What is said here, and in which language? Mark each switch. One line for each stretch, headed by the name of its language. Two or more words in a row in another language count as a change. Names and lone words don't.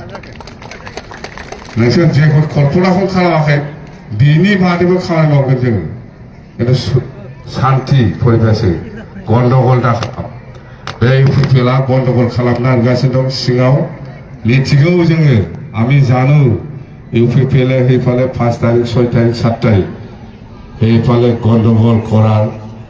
Bodo: नोंसोर जेखौ कल्पनाखौ खालामाखै बिनि बादैबो खामानि मावगोन जोङो खिन्थु शान्ति परिबेशै गन्डगल दाखालाम बे इउपिपिएल आ गन्डगल खालामनो नागिरगासिनो दं सिङाव मिथिगौ जोङो
Assamese: আমি জানো ইউপিপিএল সেইফালে 5 তারিখ 6 তারিখ 7 তারিখ এইফালে গন্ডগোল করার